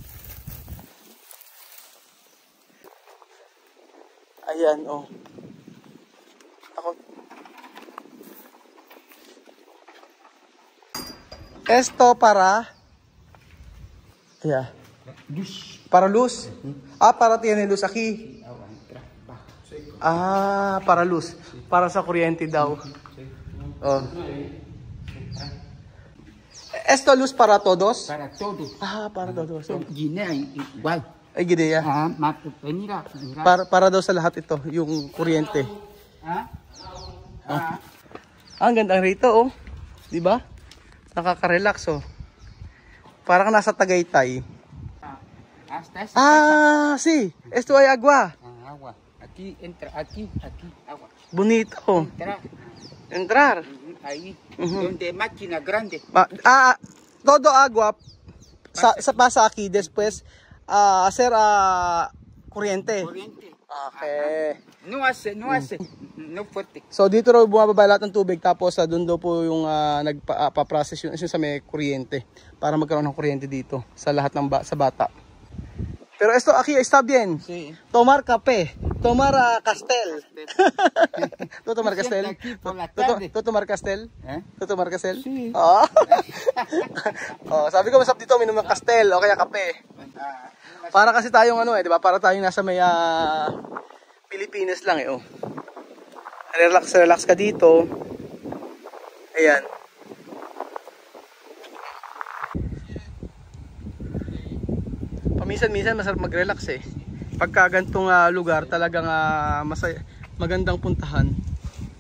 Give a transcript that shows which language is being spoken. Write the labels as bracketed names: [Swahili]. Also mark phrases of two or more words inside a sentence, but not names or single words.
[Filipino] Ayan, oh. [Spanish] Esto para... Yeah. Para luz. Para tiene luz aquí. Para luz. [Filipino] Para sa kuryente daw. [Spanish] Oh. Esto luz para todos? Para todo. Para todos. Guinea igual. Ay, gideya. Mira. [Filipino] Para daw sa lahat ito, yung kuryente. Ang ganda rito, oh. 'Di ba? Nakaka-relax, oh. Parang nasa Tagaytay. [Spanish] Sí. Esto hay agua. Agua. Aquí entra, aquí, agua. Bonito. Entrar. Ahí, donde máquina grande. Todo agua pasa aquí después hacer kuryente. Corriente. Okay. No fuerte. [Filipino] So dito raw bumababa lahat ng tubig tapos doon daw po yung nagpa-process yung sa may kuryente para magkaroon ng kuryente dito sa lahat ng sa bata. [Spanish] Pero esto aquí está bien. Sí. Tomar café, tomar castel. ¿Tú tomar castel? Aquí por la tarde. ¿Tú tomar castel? ¿Tú tomar castel? Sí. [Filipino] Sabi ko masarap dito minom ng castel o kaya kape. Para kasi tayong di ba? Para tayong nasa may Pilipinas lang oh. Relax ka dito. Ayan. Paminsan-minsan masarap mag-relax Pagka gantong lugar talagang magandang puntahan.